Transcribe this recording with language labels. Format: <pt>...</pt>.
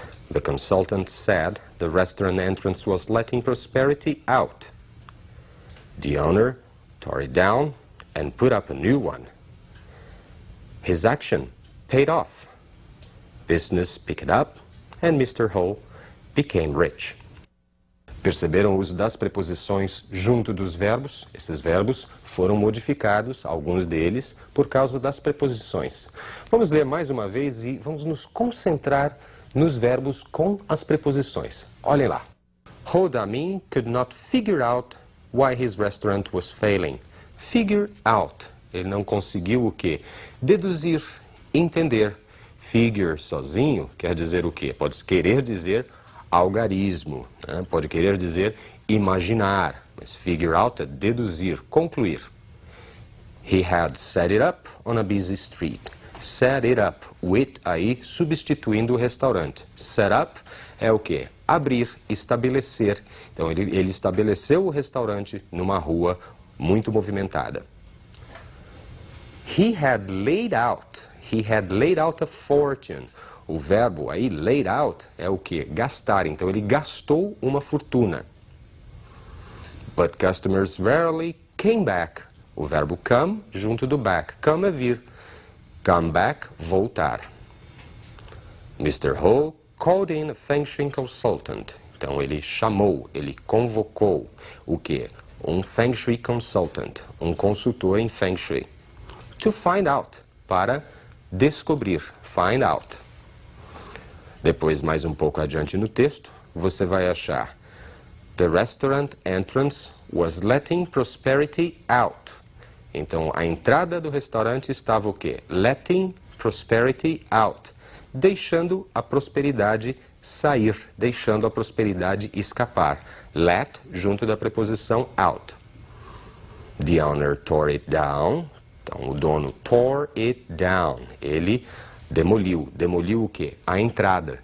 <en>The consultant said the restaurant entrance was letting prosperity out. The owner tore it down and put up a new one. His action paid off. Business picked up and Mr. Ho became rich.</en> <pt>Perceberam o uso das preposições junto dos verbos? Esses verbos foram modificados, alguns deles, por causa das preposições. Vamos ler mais uma vez e vamos nos concentrar nos verbos com as preposições. Olhem lá.</pt> <en>Ho Da-min could not figure out why his restaurant was failing. Figure out.</en> <pt>Ele não conseguiu o quê? Deduzir, entender. Figure sozinho quer dizer o quê? Pode querer dizer algarismo, né? Pode querer dizer imaginar, mas figure out é deduzir, concluir.</pt> <en>He had set it up on a busy street. Set it up,</en> <pt>o it aí substituindo o restaurante. Set up é o quê? Abrir, estabelecer. Então ele estabeleceu o restaurante numa rua muito movimentada.</pt> <en>He had laid out a fortune.</en> <pt>O verbo aí, laid out, é o que? Gastar. Então, ele gastou uma fortuna.</pt> <en>But customers rarely came back.</en> <pt>O verbo come, junto do back. Come é vir. Come back, voltar. Mr.</pt> <en>Ho called in a Feng Shui consultant.</en> <pt>Então, ele chamou, ele convocou o que? Um Feng Shui consultant, um consultor em Feng Shui. To find out, para descobrir, find out. Depois, mais um pouco adiante no texto, você vai achar</pt> <en>The restaurant entrance was letting prosperity out.</en> <pt>Então, a entrada do restaurante estava o quê?</pt> <en>Letting prosperity out.</en> <pt>Deixando a prosperidade sair, deixando a prosperidade escapar. Let, junto da preposição out.</pt> <en>The owner tore it down.</en> <pt>Então, o dono</pt> <en>tore it down.</en> <pt>Ele demoliu. Demoliu o quê? A entrada.</pt>